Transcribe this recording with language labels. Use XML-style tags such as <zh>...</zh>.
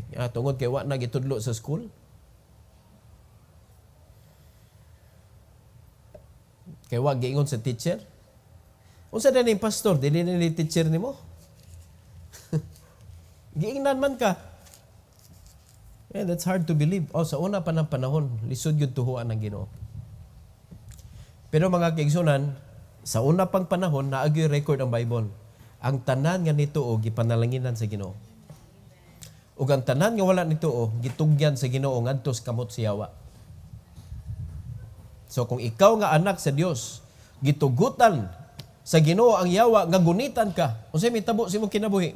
<ceb>Tungod kay wa na gitudlo sa school. Kay wa giingon sa teacher. Unsa na ni pastor, dili ni teacher nimo? Giingnan man ka.</ceb> <en>Yeah, that's hard to believe.</en> <ceb>Sa una pa ng panahon, lisod yun tuhuan ng Ginoo. Pero mga kaigsunan, sa una pang panahon, naagyo record ang Bible. Ang tanan nga nituo, gipanalanginan sa Ginoo. Ug ang tanan nga wala nituo, gitugyan sa Ginoo ngadto sa kamot siyawa. So kung ikaw nga anak sa Dios, gitugutan sa Ginoo ang yawa nga gunitan ka, unsay mitabo sa imong kinabuhi?</ceb>